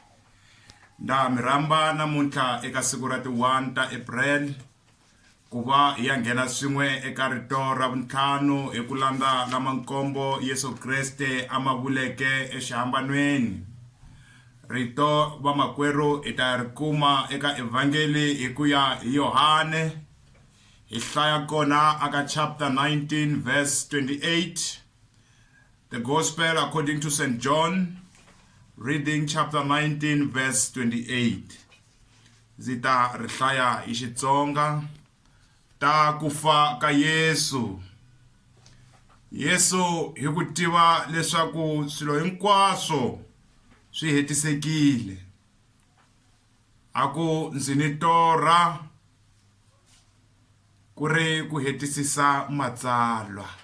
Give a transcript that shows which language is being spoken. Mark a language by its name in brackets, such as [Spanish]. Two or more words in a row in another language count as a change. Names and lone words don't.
[Tsonga] Nda mi rhamba namuntlha eka siku ra ti 1 ta April ku va hi ya nghena swin'we eka rito ra vuntlhanu hi ku landza lama nkombo Yesu Kreste a ma vuleke exihambanweni. Rito va makwerhu hi ta ri kuma eka evangeli hi ku ya hi Yohane hi hlaya kona aka [English] chapter 19 verse 28. The Gospel according to St. John, reading chapter 19 verse 28. [Tsonga] Zita ri hlaya hi Xitsonga. Ta kufa ka Yesu. Yesu hi ku tiva leswaku swilo hinkwaswo swi hetisekile. Aku ndzi ni torha ku ri ku hetisisa matsalwa.